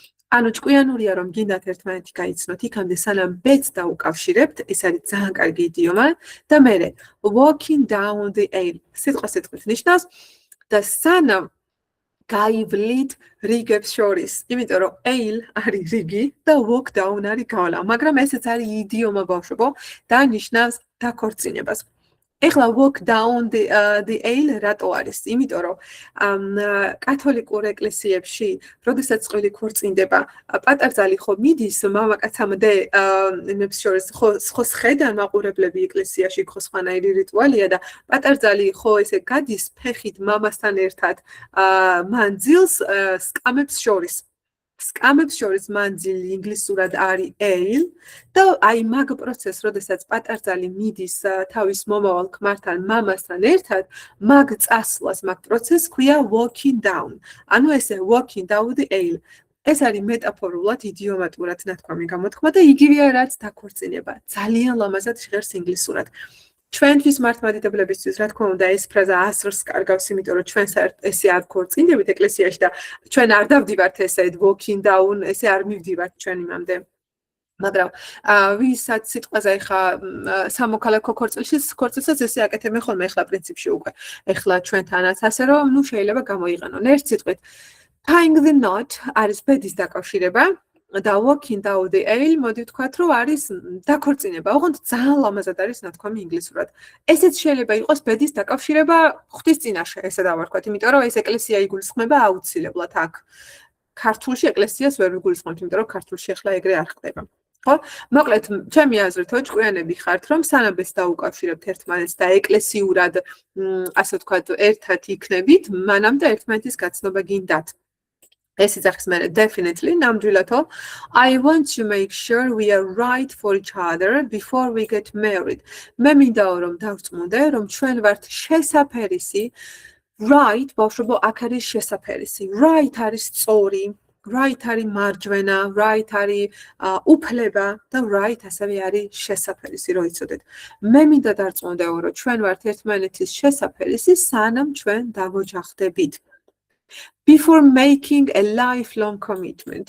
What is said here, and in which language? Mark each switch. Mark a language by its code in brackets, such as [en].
[ka] ანუ ჭკვიანურია რომ გინდათ ერთმანეთი გაიცნოთ იქამდე სანამ ბედს დაუკავშირებთ, ეს არის ძალიან კარგი იდიომა და მერე walking down the aisle სიტყვით ნიშნავს და სანამ გაივლით რიგებს შორის, იმიტომ რომ aisle არის რიგი და walk down არის გავლა, მაგრამ ესეც არის იდიომა ბავშვებო და ნიშნავს დაქორწინებას. [en] ეხლა walk down the aisle რატო არის? [ka] იმიტომ რომ კათოლიკურ ეკლესიებში, როდესაც წყვილი ქორწინდება, პატარძალი ხო მიდის მამაკაცამდე ნებს შორის ხო სხედან მაყურებლები ეკლესიაში ხო სხვანაირი რიტუალია და პატარძალი ხო ესე გადის ფეხით მამასთან ერთად მანძილს სკამებს შორის. სკამებს შორის მანძილი ინგლისურად არის aisle და აი მაგ პროცესს, როდესაც პატარძალი მიდის თავის მომავალ ქმართან, მამასთან ერთად, მაგ წასვლას, მაგ პროცესს ქვია walking down. [en] ანუ ესე walking down the aisle. [ka] ეს არის მეტაფორულად, იდიომატურად ნათქვამი გამოთქმა და იგივეა რაც დაქორწინება. ძალიან ლამაზად ჟღერს ინგლისურად. ჩვენთვის მართლმადიდებლებისთვის, რა თქმა უნდა, ეს ფრაზა ასრს კარგავს, იმიტომ რომ ჩვენ ესე არ ქორწინდებით ეკლესიაში და ჩვენ არ დავდივართ ესე walking down, ესე არ მივდივართ ჩვენ იმამდე. მაგრამ ვისაც სიტყვაზე ხა სამოქალაქო ქორწილსაც ესე აკეთებენ ხოლმე ახლა პრინციპში უკვე. ახლა ჩვენთანაც ასე რომ ნუ შეიძლება გამოიყენონ ერთ სიტყვით. Tying the knot არის ბედის დაკავშირება. და walking down the aisle მოდი ვთქვათ რომ არის დაქორწინება. ოღონდ ძალიან ლამაზად არის ნათქვამი ინგლისურად. ესეც შეიძლება იყოს ბედის დაკავშირება ღვთის წინაშე, ესე დავარქვათ, იმიტომ რომ ეს ეკლესია იგულისხმება აუცილებლად აქ. ქართულში ეკლესიას ვერ ვიგულისხმობთ, იმიტომ რომ ქართულში ახლა ეგრე არ ხდება. ხო? მოკლედ, ჩემი აზრით, ჭკვიანები ხართ, რომ სანამ ბედს დაუკავშირებთ ერთმანეთს და ეკლესიურად, ასე ვთქვათ, ერთად იქნებით, მანამდე ერთმანეთის გაცნობა გინდათ. [en] ეს იძახის მერე definitely ნამდვილადო I want to make sure we are right for each other before we get married. [ka] მე მინდა რომ დავწმუნდე რომ ჩვენ ვართ შესაფერისი. Right, ბავშვებო, აქ არის შესაფერისი. Right არის სწორი, right არის მარჯვენა, right არის უფლება და right ასევე არის შესაფერისი, რო იცოდეთ. მე მინდა დავწმუნდეო რომ ჩვენ ვართ ერთმანეთის შესაფერისი, სანამ ჩვენ დავოჯახდებით. [en] Before making a lifelong commitment.